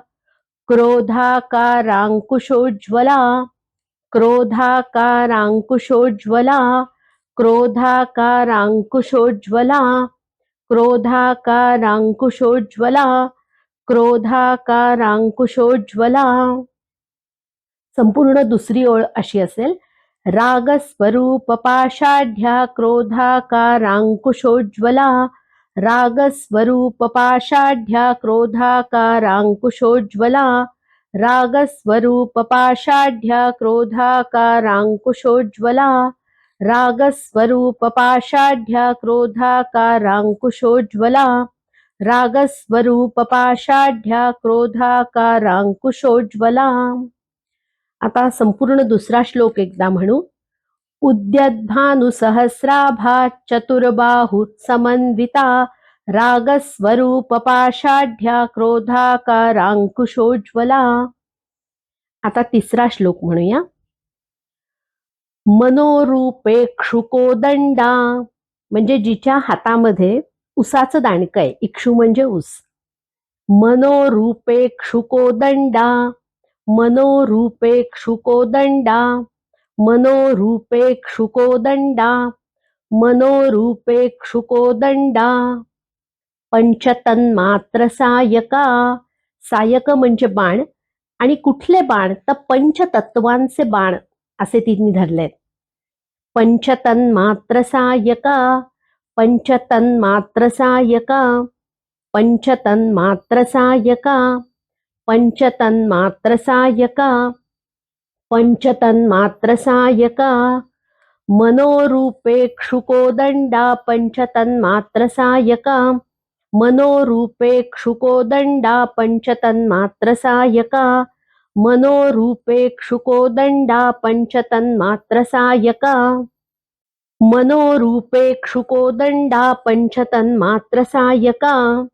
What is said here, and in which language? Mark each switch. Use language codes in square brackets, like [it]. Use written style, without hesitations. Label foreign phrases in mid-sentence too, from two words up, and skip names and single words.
[sa] क्रोधाकारांकुशोज्ज्वला क्रोधाकारांकुशोज्ज्वला क्रोधाकारांकुशोज्ज्वला क्रोधाकारांकुशोज्ज्वला क्रोधाकारांकुशोज्ज्वला. [mr] संपूर्ण दुसरी ओळ अशी असेल. [sa] रागस्वरूप पाषाढ्या क्रोधाकारांकुशोज्ज्वला रागस्वरूप पाषाढ्या क्रोधाकारांकुशोज्ज्वला रागस्वरूप पाषाढ्या क्रोधाकारांकुशोज्ज्वला रागस्वरूप पाषाढ्या क्रोधाकारांकुशोज्ज्वला रागस्वरूप पाषाढ्या क्रोधाकारांकुशोज्ज्वला. [mr] आता संपूर्ण दुसरा श्लोक एकदा म्हणू. [sa] उद्यद्भानु सहस्राभा चतुर्बाहु समन्विता रागस्वरूप पाषाढ्या क्रोधाकारांकुशोज्ज्वला. [mr] आता तिसरा श्लोक म्हणूया. मनोरूपेक्षुकोदंडा म्हणजे जिच्या हातामध्ये उसाचं दांडकं आहे. इक्षु म्हणजे ऊस. [sa] मनोरूपेक्षुकोदंडा मनोरूपेक्षुकोदंडा मनोरूपेक्षुकोदंडा मनोरूपेक्षुकोदंडा. पंचतन्मात्र सायका. [mr] सायक म्हणजे बाण आणि कुठले बाण तर पंचतत्वांचे बाण असे तिने धरलेत. [sa] पंचतन्मात्र सायका पंचतन्मात्र सायका पंचतन्मात्र सायका पंचतन्मात्र सायका पंचतन्मात्र सायका मनोरूपेक्षुकोदण्डा पञ्चतन्मात्रसायका मनोरूपेक्षुकोदण्डा पञ्चतन्मात्रसायका मनोरूपेक्षुकोदण्डा पञ्चतन्मात्रसायका मनोरूपेक्षुकोदण्डा पञ्चतन्मात्रसायका